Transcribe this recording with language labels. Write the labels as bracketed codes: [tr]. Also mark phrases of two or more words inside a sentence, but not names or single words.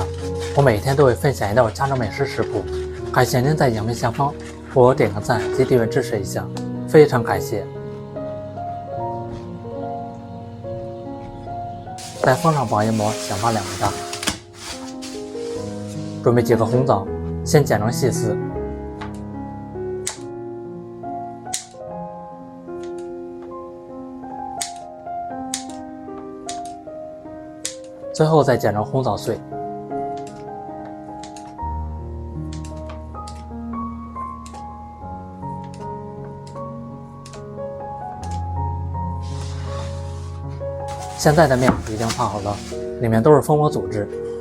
[zh] 我每天都会分享一道家常美食食谱，感謝您在影片下方给我点个赞及订閱支持一下，非常感謝。在封上保鲜膜，想发2个大。準備幾個紅棗，先剪成細絲。最後再剪成紅棗碎。现在的面已經發好了，裡面都是蜂窩組織。